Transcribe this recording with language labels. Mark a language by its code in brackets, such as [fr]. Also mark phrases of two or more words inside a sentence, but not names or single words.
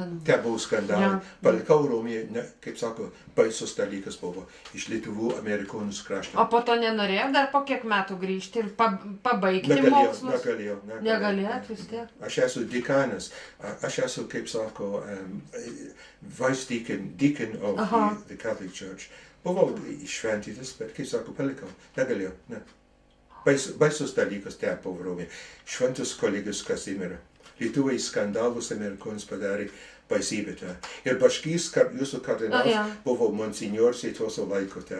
[lt] Te buvo skandalai. Palikau Romoje, kaip sako, baisus dalykas buvo iš Lietuvų amerikonus krašto. O po to nenorėjo dar po kiek metų grįžti ir pabaigti mokslus? Negalėjot vis tiek? Aš esu dekanas. Aš esu, kaip sako, [en] vice deacon of the Catholic Church. [lt] Buvau išventytas, bet, kaip sako, palikau. Negalėjau, ne. Baisus dalykas te buvo Romoje. Šventus kolegijos Kazimierą. Lietuvai skandalus amerikonus padarė baisybę. Ir Baškys, jūsų kardinalas, buvo monsignors į tuos laikote.